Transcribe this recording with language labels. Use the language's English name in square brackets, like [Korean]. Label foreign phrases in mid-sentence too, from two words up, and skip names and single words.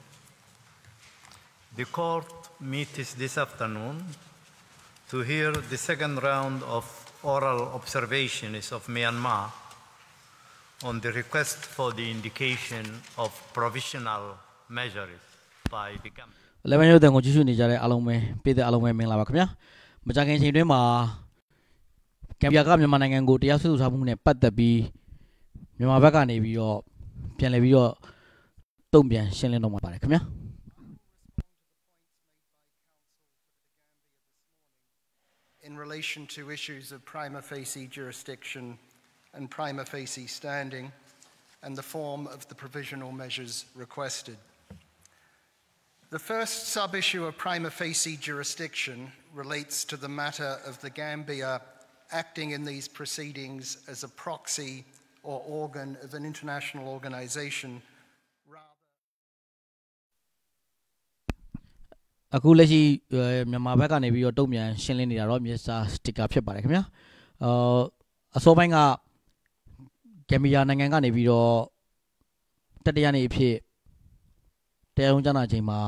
[English] The court meets this afternoon to hear the second round of oral observations of Myanmar on the request for the indication of provisional measures by the government. [Burmese] 11 ရက်တန်ကိုကြည့်ရှုနေကြတဲ့အားလုံးပဲပြည်သက်အားလုံးပဲမင်္ဂလာပါခင်ဗျာမကြခင်ချိန်တွင်းမှာကမ်ဘီယာကမြန်မာနိုင်ငံကိုတရားစွဲဆိုထားမှုနဲ့ပတ်သက်ပြီးမြန်မာဘက်ကနေပြီးတော့ပြန်လည်ပြီးတော့တုံ့ပြန်ရှင်းလင်းတော့မှာပါတယ်ခင်ဗျာ [English] In relation to issues of prima facie jurisdiction and prima facie standing and the form of the provisional measures requested. The first sub-issue of prima facie jurisdiction relates to the matter of the Gambia acting in these proceedings as a proxy or organ of an international organization. [Burmese] အခုလက်ရှိမြန်မာဘက်ကနေပြီးတော့တုံ့ပြန်ရှင်းလင်းနေတာတော့ Mr. Sticker ဖြစ်ပါတယ်ခင်ဗျာအစောပိုင်းကဂမ်ဘီယာနိုင်ငံကနေပြီးတော့တတိယနေ့အဖြစ်တရားရုံးကြားနာချိန်မှာ